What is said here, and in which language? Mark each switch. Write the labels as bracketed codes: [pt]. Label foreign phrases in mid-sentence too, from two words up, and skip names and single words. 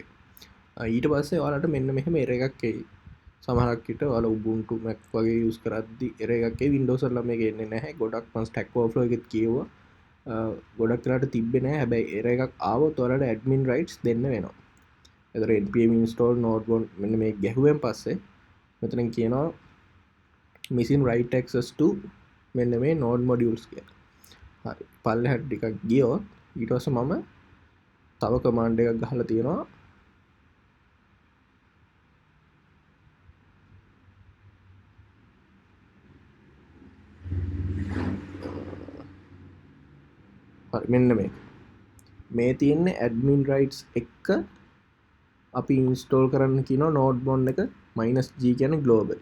[si] ඊට පස්සේ ඔයාලට මෙන්න මෙහෙම error එකක් එයි. සමහරක් විට ඔයාලා ubuntu mac වගේ use කරද්දි error එකක් එයි. windows වල මේක එන්නේ නැහැ. ගොඩක් මම stack overflow එකෙත් කියෙව්වා. ගොඩක් වෙලාට තිබ්බේ නැහැ. හැබැයි error එකක් ආවොත් ඔයාලට [en] admin rights [si] දෙන්න වෙනවා. එතකොට [en] npm install nodemon [si] මෙන්න මේ ගැහුවෙන් පස්සේ මෙතන කියනවා [en] missing write access to [si] මෙන්න මේ [en] node modules [si] කියලා. හරි. පල්ලෙහාට ටිකක් ගියොත් ඊට පස්සේ මම තව command එකක් ගහලා තියෙනවා. හරි මෙන්න මේ තියෙන්නේ [en] admin rights [si] එක අපි install කරන්න කියනවා nodemon එක -g කියන්නේ global.